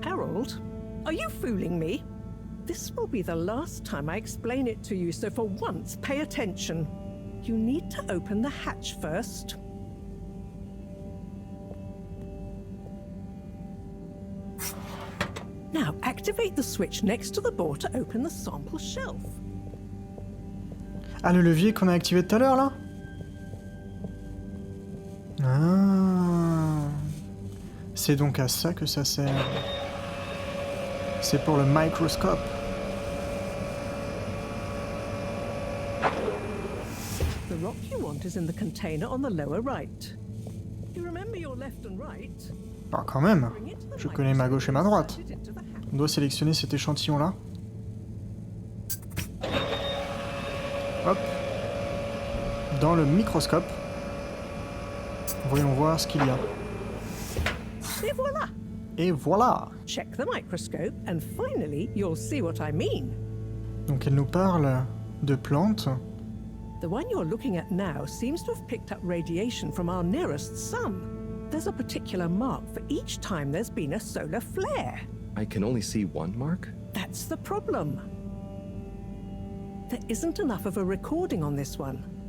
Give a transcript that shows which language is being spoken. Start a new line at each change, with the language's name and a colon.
English: Harold, are you fooling me? This will be the last time I explain it to you, so for once, pay attention. You need to open the hatch first. Now, activate the switch next to the board to open the sample shelf.
French: Ah, le levier qu'on a activé tout à l'heure, là? Ah. C'est donc à ça que ça sert. C'est pour le microscope.
English: The rock you want is in the container on the lower right. You remember your left and right?
French: Ah, quand même. Je connais ma gauche et ma droite. On doit sélectionner cet échantillon-là. Hop. Dans le microscope. Voyons voir ce qu'il y a. Et voilà. Et voilà.
English: Check the microscope and finally you'll see what I mean.
French: Donc elle nous parle de plantes.
English: The one you're looking at now seems to have picked up radiation from our nearest sun. There's a particular mark for each time there's been a solar flare. I can only see one mark? That's the problem. There isn't enough of a recording on this one.